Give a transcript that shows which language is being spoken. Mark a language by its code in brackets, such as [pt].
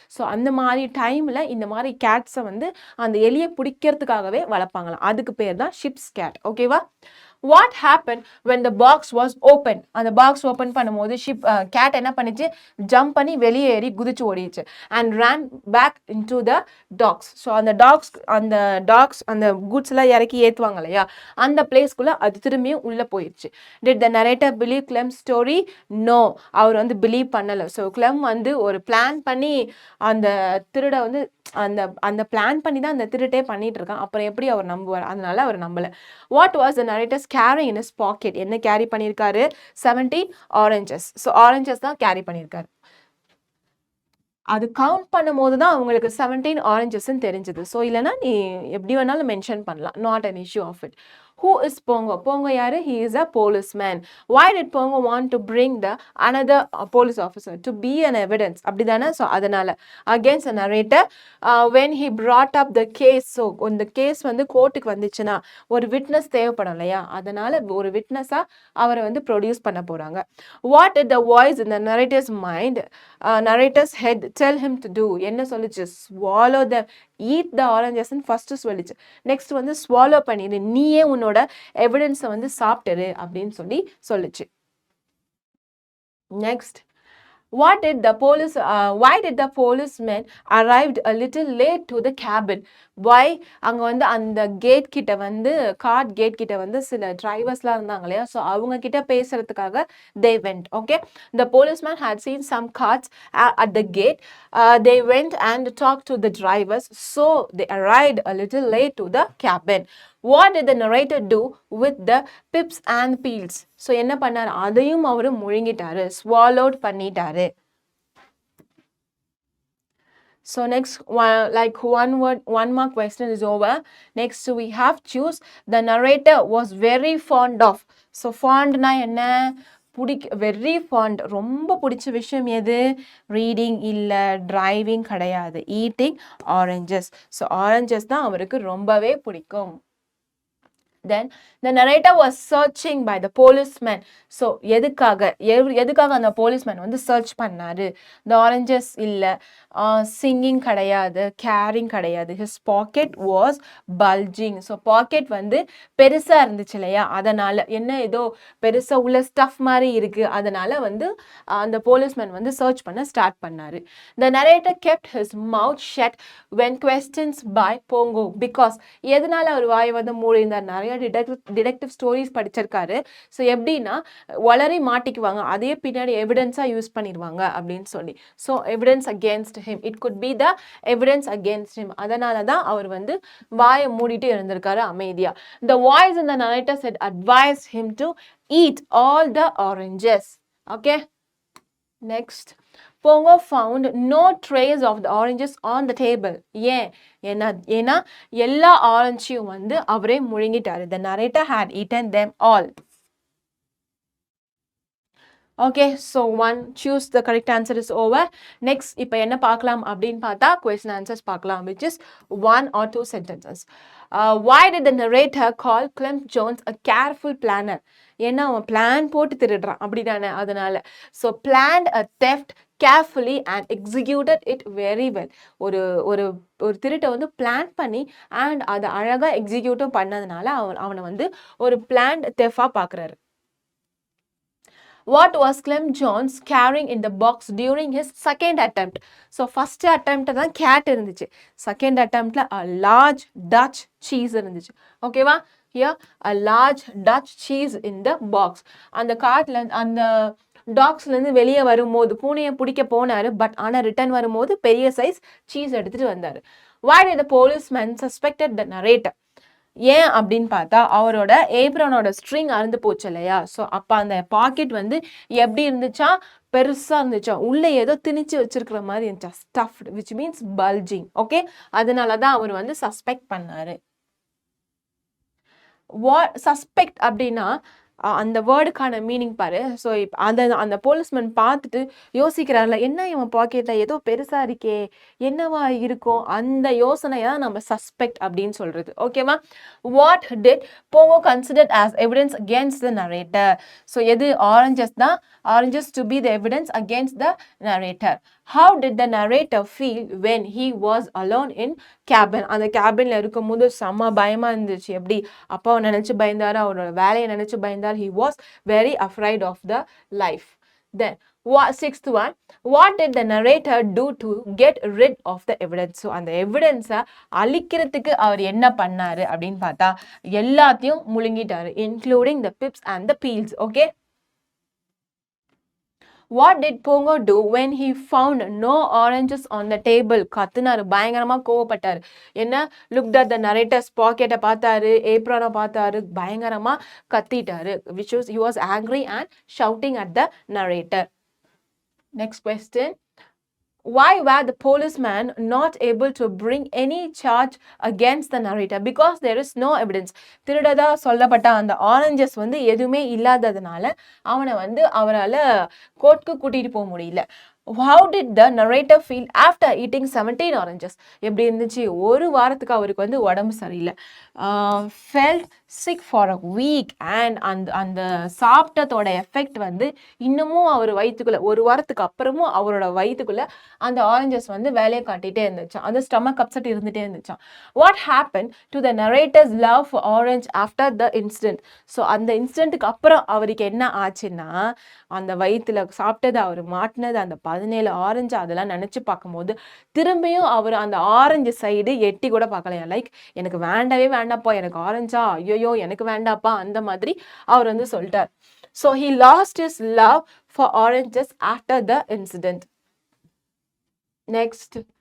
[ta] So அந்த மாதிரி டைமில் இந்த மாதிரி கேட்ஸை வந்து அந்த எலியை பிடிக்கிறதுக்காகவே வளர்ப்பாங்களாம். அதுக்கு பேர் தான் ஷிப்ஸ் கேட். ஓகேவா? [en] What happened when the box was open? [ta] அந்த பாக்ஸ் ஓப்பன் பண்ணும்போது கேட் என்ன பண்ணிச்சு? ஜம்ப் பண்ணி வெளியே ஏறி குதிச்சு ஓடிச்சு. [en] And ran back into the docks. [ta] So அந்த டாக்ஸ் அந்த குட்ஸ் எல்லாம் இறக்கி ஏற்றுவாங்க இல்லையா, அந்த பிளேஸ்க்குள்ள அது திரும்பியும் உள்ள போயிடுச்சு. [en] Did the narrator believe Clem's story? [ta] No, அவர் வந்து பிலீவ் பண்ணலை. ஸோ கிளெம் வந்து ஒரு பிளான் பண்ணி அந்த திருட வந்து அந்த பிளான் பண்ணி தான் அந்த திருட்டே பண்ணிட்டு இருக்கான். அப்புறம் எப்படி அவர் நம்புவார்? அதனால அவர் நம்பல. [en] What was the narrator carrying in his pocket? [ta] என்ன கேரி பண்ணியிருக்காரு? 17 ஆரஞ்சஸ். ஸோ ஆரஞ்சஸ் தான் கேரி பண்ணியிருக்காரு. அது கவுண்ட் பண்ணும்போது தான் அவங்களுக்கு 17 ஆரஞ்சஸ்ன்னு தெரிஞ்சது. ஸோ இல்லைன்னா நீ எப்படி வேணாலும் மென்ஷன் பண்ணலாம். [en] Not an issue of it. Who is Pongo? Pongo யாரு? He is a policeman. Why did Pongo want to bring the another police officer? To be an evidence. [ta] அப்படிதானே? ஸோ அதனால [en] against the narrator when he brought up the case. [ta] So இந்த case வந்து கோர்ட்டுக்கு வந்துச்சுன்னா ஒரு witness தேவைப்படும் இல்லையா, அதனால ஒரு விட்னஸாக அவரை வந்து ப்ரொடியூஸ் பண்ண போகிறாங்க. [en] What did the voice in the narrator's mind, narrator's head tell him to do? [ta] என்ன சொல்லிச்சு? [en] Swallow them, eat the oranges [ta] ன்னு ஃபர்ஸ்ட் சொல்லிச்சு. நெக்ஸ்ட் வந்து ஸ்வாலோ பண்ணிடு, நீயே உன்னோட எவிடன்ஸை வந்து சாப்பிட்டுரு அப்படின்னு சொல்லிச்சு. [en] Next, why did the policemen arrived a little late to the cabin? Why? [ta] அங்கே வந்து அந்த கேட் கிட்ட வந்து கார்ட் கேட் கிட்ட வந்து சில டிரைவர்ஸ்லாம் இருந்தாங்க இல்லையா, ஸோ அவங்க கிட்ட பேசுறதுக்காக [en] they went. Okay, the policeman had seen some carts at the gate. They went and talked to the drivers, so they arrived a little late to the cabin. What did the narrator do with the pips and peels? [ta] So என்ன பண்ணாரு? அதையும் அவரு முழுங்கிட்டாரு, swallowed பண்ணிட்டாரு. [en] So next one more question is over. Next we have choose. The narrator was very fond of. So fond na என்ன? [ta] very fond, ரொம்ப பிடிச்ச விஷயம் எது? ரீடிங் இல்லை, டிரைவிங் கிடையாது, ஈட்டிங் ஆரஞ்சஸ். ஸோ ஆரஞ்சஸ் தான் அவருக்கு ரொம்பவே பிடிக்கும். [en] Then the narrator was searching by the policeman. [ta] So எதுக்காக அந்த போலீஸ்மேன் வந்து சர்ச் பண்ணாரு? [en] The oranges இல்ல, singing கிடையாது, carrying கிடையாது. His pocket was bulging. [ta] So pocket வந்து பெருசா இருந்துச்சு இல்லையா, அதனால என்ன ஏதோ பெருசா உள்ள ஸ்டஃப் மாதிரி இருக்கு, அதனால வந்து அந்த போலீஸ்மேன் வந்து சர்ச் பண்ண ஸ்டார்ட் பண்ணாரு. [en] The narrator kept his mouth shut when questions by Pongo because [ta] எதனால அவர் வாய் வந்து மூடினார்? நிறைய டிடெக்டிவ் ஸ்டோரிஸ் படிச்சிருக்காரு. ஸோ எப்படின்னா வளரி மாட்டிக்குவாங்க, அதே பின்னாடி எவிடன்ஸா யூஸ் பண்ணிடுவாங்க அப்படின்னு சொல்லி. [en] so evidence against him, it could be the evidence against him, [ta] அதனால தான் அவர் வந்து வாயை மூடிட்டு இருந்திருக்காரு அமைதியா. [en] The voice in the narrator said advised him to eat all the oranges. Okay, next. Pongo found no trace of the oranges on the table. [ta] ஏன்னா எல்லா ஆரஞ்சையும் வந்து அவரே முழுங்கிட்டாரு. [en] The narrator had eaten them all. Okay, so one, choose the correct answer is over. Next, [ta] இப்போ என்ன பார்க்கலாம் அப்படின்னு பார்த்தா [en] question answers பார்க்கலாம், which is 1 or 2 sentences. Why did the narrator call Clem Jones a careful planner? [ta] ஏன்னா அவன் plan போட்டு திருடுறான் அப்படிதானே, அதனால. [en] So planned a theft carefully and executed it very well. [ta] ஒரு ஒரு ஒரு திருட்டை வந்து பிளான் பண்ணி அண்ட் அதை அழகாக எக்ஸிக்யூட்டும் பண்ணதுனால அவனை வந்து ஒரு பிளான்ட் தெஃபாக பார்க்குறாரு. [en] What was Clem Jones carrying in the box during his second attempt? So first attempt தான் cat இருந்துச்சு, second attemptல a large Dutch cheese இருந்துச்சு. ஓகேவா? Here a large Dutch cheese in the box. [ta] அந்த கார்ட்ல அந்த டாக்ஸ்லேருந்து வெளியே வரும்போது பூனையை பிடிக்க போனாரு, பட் ஆனால் ரிட்டர்ன் வரும்போது பெரிய சைஸ் சீஸ் எடுத்துகிட்டு வந்தார். [en] Why did the policeman suspected the narrator? [ta] ஏன் அப்படின்னு பார்த்தா அவரோட ஏப்ரானோட ஸ்ட்ரிங் அறுந்து போச்சு இல்லையா, ஸோ அப்போ அந்த பாக்கெட் வந்து எப்படி இருந்துச்சா, பெருசாக இருந்துச்சா, உள்ளே ஏதோ திணிச்சு வச்சிருக்கிற மாதிரி இருந்துச்சா, stuffed, which means bulging. Okay, அதனால தான் அவர் வந்து சஸ்பெக்ட் பண்ணாரு. சஸ்பெக்ட் அப்படின்னா அந்த வேர்டுக்கான மீனிங் பாரு. ஸோ இப்போ அந்த போலீஸ்மேன் பார்த்துட்டு யோசிக்கிறார்ல, என்ன இவன் பாக்கெட்டில் ஏதோ பெருசாக இருக்கே, என்னவா இருக்கும், அந்த யோசனையை நம்ம சஸ்பெக்ட் அப்படின்னு சொல்கிறது. ஓகேவா? [en] What did Bongo considered as evidence against the narrator? [ta] So எது ஆரஞ்சஸ் தான், [en] Oranges to be the evidence against the narrator. How did the narrator feel when he was alone in cabin? [ta] அந்த கேபின்ல இருக்கும்போது செம்ம பயமா இருந்துச்சு. எப்படி அப்பாவை நினைச்சு பயந்தாரு, அவரோட வேலையை நினைச்சு பயந்தார். [en] He was very afraid of the life. Then sixth one, what did the narrator do to get rid of the evidence? [ta] So அந்த எவிடன்ஸை அழிக்கிறதுக்கு அவர் என்ன பண்ணாரு அப்படின்னு பார்த்தா எல்லாத்தையும் முழுங்கிட்டாரு, [en] including the pips and the peels. Okay, what did Pongo do when he found no oranges on the table? [ta] கத்துனாரு, பயங்கரமா கோவப்பட்டாரு. என்ன, [en] looked at the narrator's pocket [ta] பார்த்தாரு, ஏப்ரானை பார்த்தாரு, பயங்கரமா கத்திட்டாரு, [en] which was he was angry and shouting at the narrator. [ta] Next question. [en] Why were the policemen not able to bring any charge against the narrator? Because there is no evidence. [ta] திருடதா சொல்லப்பட்ட அந்த oranges வந்து எதுவுமே இல்லாததுனால அவனை வந்து அவரால் கோர்ட்டுக்கு கூட்டிகிட்டு போக முடியல. [en] How did the narrator feel after eating 17 oranges? [ta] எப்படி இருந்துச்சு? ஒரு வாரத்துக்கு அவருக்கு வந்து உடம்பு சரியில்லை. [en] Felt sick for a week and [ta] அந்த சாப்பிட்டதோட எஃபெக்ட் வந்து இன்னமும் அவர் வயிற்றுக்குள்ள, ஒரு வாரத்துக்கு அப்புறமும் அவரோட வயிற்றுக்குள்ள அந்த ஆரஞ்சஸ் வந்து வேலையை காட்டிகிட்டே இருந்துச்சான், அந்த ஸ்டமக் அப்செட் இருந்துகிட்டே இருந்துச்சான். [en] What happened to the narrator's love for orange after the incident? [ta] So அந்த இன்சிடென்ட்டுக்கு அப்புறம் அவருக்கு என்ன ஆச்சுன்னா, அந்த வயிற்றுல சாப்பிட்டது அவர் மாட்டினது அந்த 17 ஆரஞ்சு அதெல்லாம் நினச்சி பார்க்கும்போது திரும்பியும் அவர் அந்த ஆரஞ்சு சைடு எட்டி கூட பார்க்கலையா. லைக் எனக்கு வேண்டவே வேண்டாப்பா, எனக்கு ஆரஞ்சா, ஐயோ எனக்கு வேண்டாப்பா, அந்த மாதிரி அவர் வந்து சொல்லிட்டார். [en] So he lost his love for oranges after the incident. Next.